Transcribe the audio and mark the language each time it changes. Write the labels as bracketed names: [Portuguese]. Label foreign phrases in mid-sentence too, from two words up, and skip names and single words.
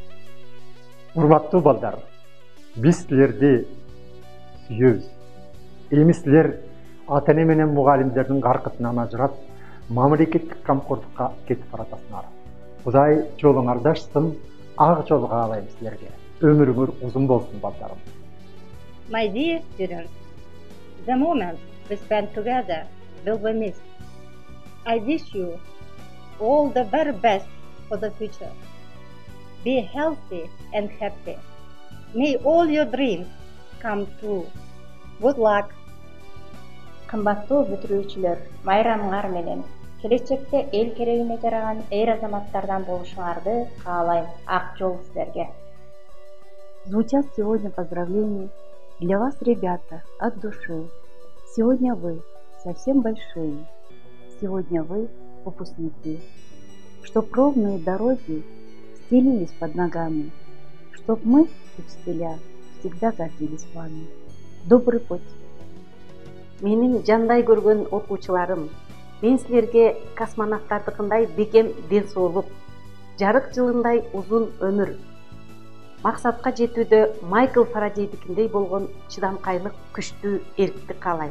[Kyrgyz] Урматтуу балдар, биз силерди сүйөбүз. Эми силер ата-эне менен мугалимдердин каркытынан ажырап, мамлекеттик камкордукка кетип баратасыңар. Кудай жолуңарды ачсын, ак жол каалайм силерге. Өмүрүңөр узун болсун, балдарым. [English] My dear students, the moment we spend together will be missed. I wish you all the very best for the future. Be healthy and happy. May all your dreams come true. Good luck. [Kyrgyz] Кымбаттуу бүтүрүүчүлөр, майрамыңар менен келечекте эл керегине жараган эр азаматтардан болушуңарды каалайм. Ак жол силерге. [Russian] Звучат сегодня поздравления для вас, ребята, от души. Сегодня вы совсем большие. Сегодня вы выпускники. Чтоб ровные дороги стелились под ногами. Чтоб мы, учителя, всегда гордились вами. Добрый путь. [Kyrgyz] Менин жандай көргөн окуучуларым, мен силерге космонавттардыкындай бекем ден соолук, жарык жылындай узун өмүр, максатка жетүүдө Майкл Фарадейдикиндей болгон чыдамкайлык, күчтүү эрктик каалайм.